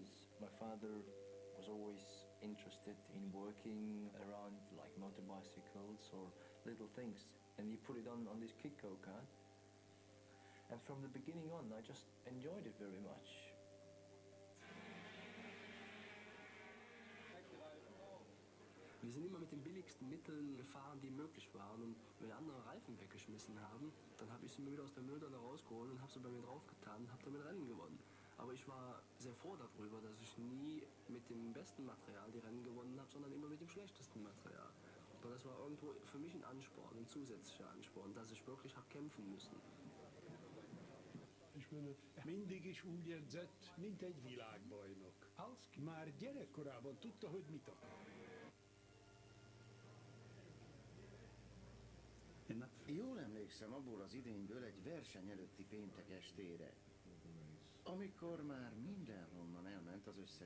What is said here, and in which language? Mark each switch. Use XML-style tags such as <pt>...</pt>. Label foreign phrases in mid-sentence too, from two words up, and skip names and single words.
<en>My father was always interested in working around like motor bicycles or little things, and he put it on this Kiko card. And from the beginning on, I just enjoyed it very much.</en> <de>Wir sind immer mit den billigsten Mitteln gefahren, die möglich waren. Und wenn andere Reifen weggeschmissen haben, dann habe ich sie mir wieder aus der Mülltonne rausgeholt und habe sie bei mir draufgetan und habe damit Rennen gewonnen. Aber ich war sehr froh darüber, dass ich nie mit dem besten Material die Rennen gewonnen habe, sondern immer mit dem schlechtesten Material. Und das war irgendwo für mich ein Ansporn, ein zusätzlicher Ansporn, dass ich wirklich habe kämpfen müssen.</de> <hu>És mindig is úgy érzett, mint egy világbajnok. Már gyerekkorában tudta, hogy mit akar. Jól emlékszem abból az idényből egy verseny előtti péntek estére, amikor már mindenhonnan elment az összes.</hu>